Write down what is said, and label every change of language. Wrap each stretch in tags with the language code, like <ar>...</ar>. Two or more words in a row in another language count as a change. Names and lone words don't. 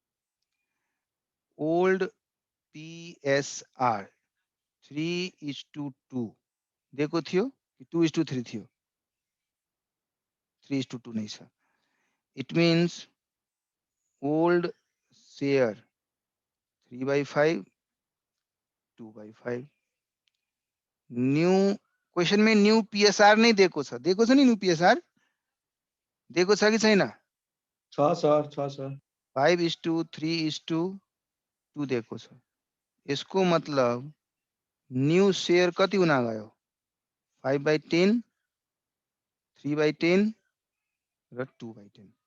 <en>old PSR</en> <ne>3:2 दिएको थियो कि 2:3 थियो?</ne> <en>3:2</en> <ne>नै छ।</ne> <en>it means old share 3/5 2/5। new question</en> <hi>में</hi> <en>new PSR</en> <hi>नहीं</hi> <ne>दिएको छ नि?</ne> <en>new PSR</en> <ne>दिएको छ कि छैन? छ सर 5:3:2 दिएको छ। यसको मतलब न्यू शेयर कति हुन गयो? 5/10, 3/10 र 2/10।</ne>